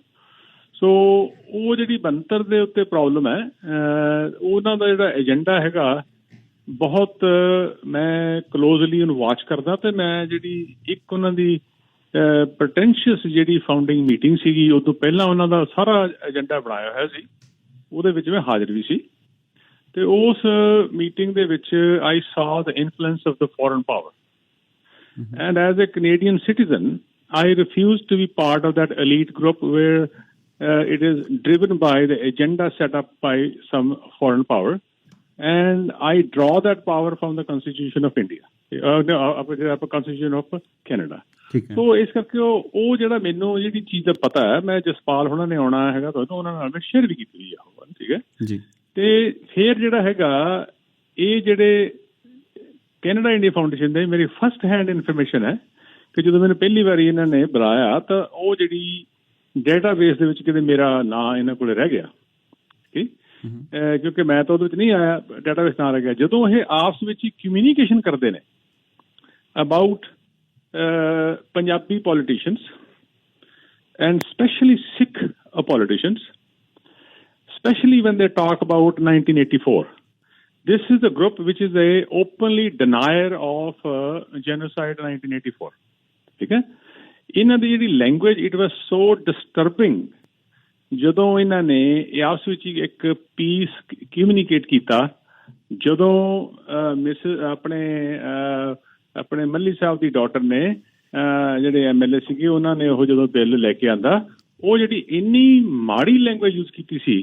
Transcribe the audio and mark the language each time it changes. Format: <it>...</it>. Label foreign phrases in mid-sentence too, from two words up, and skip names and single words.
<pa>ਸੋ ਉਹ ਜਿਹੜੀ ਬਣਤਰ ਦੇ ਉੱਤੇ ਪ੍ਰੋਬਲਮ ਹੈ, ਉਹਨਾਂ ਦਾ ਜਿਹੜਾ ਏਜੰਡਾ ਹੈਗਾ ਬਹੁਤ ਮੈਂ ਕਲੋਜ਼ਲੀ ਉਹਨੂੰ ਵਾਚ ਕਰਦਾ, ਤੇ ਮੈਂ ਜਿਹੜੀ ਇੱਕ ਉਹਨਾਂ ਦੀ ਪ੍ਰਟੈਂਸ਼ੀਅਸ ਜਿਹੜੀ</pa> <en>founding meeting</en> <pa>ਸੀਗੀ ਉਹ ਤੋਂ ਪਹਿਲਾਂ ਉਹਨਾਂ ਦਾ ਸਾਰਾ ਏਜੰਡਾ ਬਣਾਇਆ ਹੋਇਆ ਸੀ, ਉਹਦੇ ਵਿੱਚ ਮੈਂ ਹਾਜ਼ਰ ਵੀ ਸੀ। ਤੇ ਉਸ ਮੀਟਿੰਗ ਦੇ ਵਿੱਚ</pa> <en>ਆਈ saw the influence of the foreign power, and as a Canadian citizen I refuse to be part of that elite group where it is driven by the agenda set up by some foreign power, and I draw that power from the Constitution of India, Constitution of Canada.</en> <pa>ਸੋ ਇਸ ਕਰਕੇ ਉਹ ਜਿਹੜਾ ਮੈਨੂੰ ਜਿਹੜੀ ਚੀਜ਼ ਦਾ ਪਤਾ ਹੈ, ਮੈਂ ਜਸਪਾਲ ਹੁਣਾਂ ਨੇ ਆਉਣਾ ਹੈਗਾ ਤੁਹਾਨੂੰ, ਉਹਨਾਂ ਨਾਲ ਮੈਂ ਸ਼ੇਅਰ ਵੀ ਕੀਤੀ ਹੋਈ ਆ, ਠੀਕ ਹੈ ਜੀ। ਤੇ ਫਿਰ ਜਿਹੜਾ ਹੈਗਾ ਇਹ ਜਿਹੜੇ ਕੈਨੇਡਾ ਇੰਡੀਆ ਫਾਊਂਡੇਸ਼ਨ ਦੇ ਮੇਰੀ</pa> <en>first hand information</en> <pa>ਹੈ ਕਿ ਜਦੋਂ ਮੈਨੂੰ ਪਹਿਲੀ ਵਾਰੀ ਇਹਨਾਂ ਨੇ ਬੁਲਾਇਆ ਤਾਂ ਉਹ ਜਿਹੜੀ ਡੇਟਾਬੇਸ ਦੇ ਵਿੱਚ ਕਿਤੇ ਮੇਰਾ ਨਾਂ ਇਹਨਾਂ ਕੋਲ ਰਹਿ ਗਿਆ, ਠੀਕ, ਕਿਉਂਕਿ ਮੈਂ ਤਾਂ ਉਹਦੇ ਵਿੱਚ ਨਹੀਂ ਆਇਆ, ਡੇਟਾਬੇਸ ਨਾਂ ਰਹਿ ਗਿਆ। ਜਦੋਂ ਇਹ ਆਪਸ ਵਿੱਚ ਹੀ ਕਮਿਊਨੀਕੇਸ਼ਨ ਕਰਦੇ ਨੇ</pa> <en>ਅਬਾਊਟ Punjabi politicians and especially Sikh politicians, especially when they talk about 1984. This is the group which is a openly denier of genocide in 1984.</en> <pa>ਠੀਕ ਹੈ, ਇਹਨਾਂ ਦੀ ਜਿਹੜੀ ਲੈਂਗੁਏਜ</pa> <en>it was so disturbing</en> <pa>ਜਦੋਂ ਇਹਨਾਂ ਨੇ ਆਪਸ ਵਿੱਚ ਇੱਕ ਪੀਸ ਕਮਿਊਨੀਕੇਟ ਕੀਤਾ, ਜਦੋਂ ਮਿਸ ਆਪਣੇ ਮੱਲੀ ਸਾਹਿਬ ਦੀ ਡਾਟਰ ਨੇ ਜਿਹੜੇ MLA ਸੀਗੇ ਉਹਨਾਂ ਨੇ ਉਹ ਜਦੋਂ ਬਿੱਲ ਲੈ ਕੇ ਆਂਦਾ, ਉਹ ਜਿਹੜੀ ਇੰਨੀ ਮਾੜੀ</pa> <en>language use</en> <pa>ਕੀਤੀ ਸੀ।</pa>